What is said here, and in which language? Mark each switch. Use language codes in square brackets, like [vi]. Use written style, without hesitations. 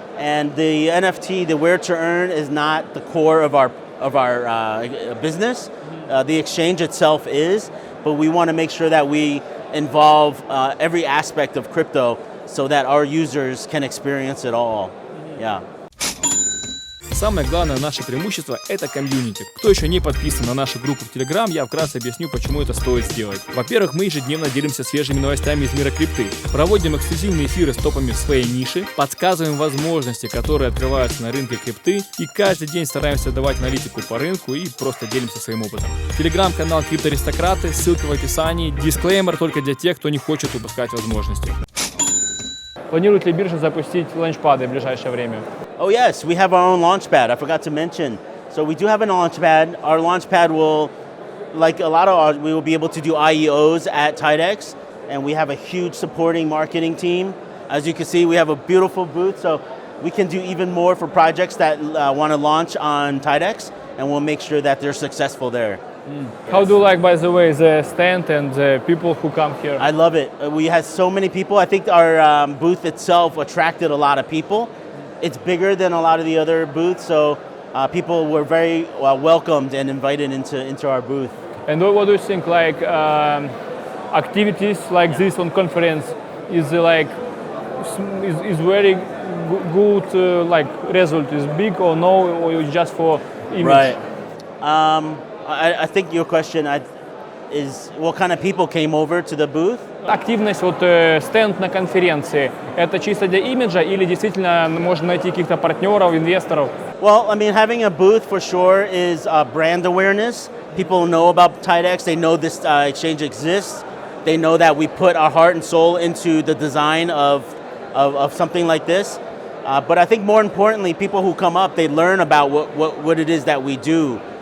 [en] And the NFT, the where to earn, is not the core of our business. The exchange itself is, but we want to make sure that we involve every aspect of crypto so that our users can experience it all. Yeah. [ru] Самое главное наше преимущество – это комьюнити. Кто еще не подписан на нашу группу в Telegram, я вкратце объясню, почему это стоит сделать. Во-первых, мы ежедневно делимся свежими новостями из мира крипты, проводим эксклюзивные эфиры с топами в своей нише, подсказываем возможности, которые открываются на рынке крипты, и каждый день стараемся давать аналитику по рынку и просто делимся своим опытом. Телеграм-канал «Криптористократы», ссылка в описании, дисклеймер только для тех, кто не хочет упускать возможности. Планирует ли биржа запустить ланчпады в ближайшее время? [en] Oh yes, we have our own launchpad. I forgot to mention. So we do have a launchpad. Our launchpad will, like a lot of ours, we will be able to do IEOs at Tidex, and we have a huge supporting marketing team. As you can see, we have a beautiful booth, so we can do even more for projects that want to launch on Tidex, and we'll make sure that they're successful there. How do you like, by the way, the stand and the people who come here? I love it. We had so many people. I think our booth itself attracted a lot of people. It's bigger than a lot of the other booths, so people were very welcomed and invited into our booth. And what do you think, like activities like this on conference is like is very good, like result is big or no, or just for image? Right. I think your question is what kind of people came over to the booth? [ru] Активность, вот стенд на конференции, это чисто для имиджа или действительно можно найти каких-то партнеров, инвесторов? [en] Well, I mean, having a booth for sure is brand awareness. People know about Tidex. They know this exchange exists. They know that we put our heart and soul into the design of something like this. But I think more importantly, people who come up, they learn about what it is that we do.